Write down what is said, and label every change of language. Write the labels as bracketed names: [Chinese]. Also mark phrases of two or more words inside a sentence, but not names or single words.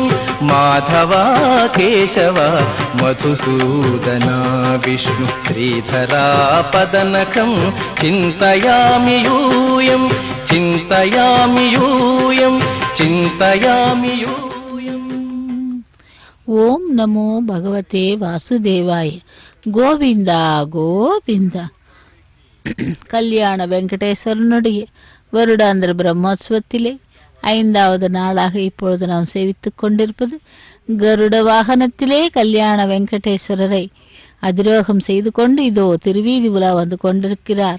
[Sanskrit] माधवा केशव मधुसूदना विष्णु श्रीधरा पदनखं चिन्तयामि यूयं चिन्तयामि यूयं चिन्तयामि यूयं. ಓಂ ನಮೋ ಭಗವತೆ ವಾಸುದೇವಾಯ. ಗೋವಿಂದ ಗೋವಿಂದ. [Tamil] கல்யாண வெங்கடேஸ்வரனுடைய வருடாந்திர பிரம்மோற்சவத்திலே 5வது நாளாக இப்பொழுது நாம் சேவித்துக் கொண்டிருப்பது கருட வாகனத்திலே கல்யாண வெங்கடேஸ்வரரை அதிரோகம் செய்து கொண்டு இதோ திருவீதி உலா வந்து கொண்டிருக்கிறார்.